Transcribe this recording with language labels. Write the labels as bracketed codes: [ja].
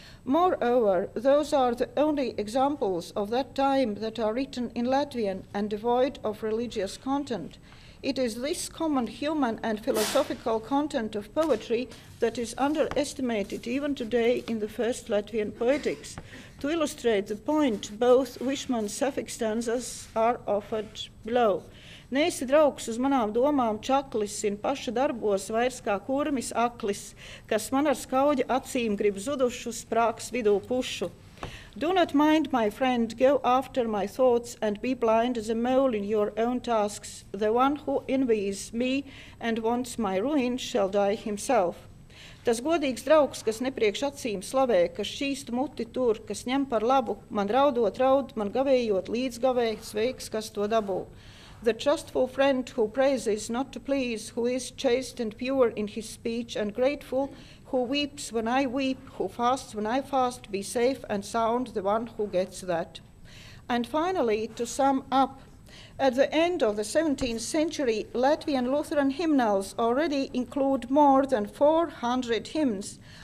[en] Moreover, those are the only examples of that time that are written in Latvian and devoid of religious content. It is this common human and philosophical content of poetry that is underestimated even today in the first Latvian poetics. To illustrate the point, both Wishman's suffix stanzas are offered below. [lv] Neesi draugs uz manām domām čaklis, in paša darbos vairs kā kurmis aklis, kas man ar skauģa acīm grib zudušus sprāks vidū pušu. [en] Do not mind, my friend, go after my thoughts and be blind as a mole in your own tasks. The one who envies me and wants my ruin shall die himself. [lv] Tas godīgs draugs, kas nepriekš acīm slavē, kas šķīstu muti tur, kas ņem par labu, man raudot raud, man gavējot līdzgavē, sveiks, kas to dabū. [en] The trustful friend who praises not to please, who is chaste and pure in his speech and grateful, who weeps when I weep, who fasts when I fast, be safe and sound, the one who gets that. And finally, to sum up, at the end of the 17th century, Latvian Lutheran hymnals already include more than 400 hymns.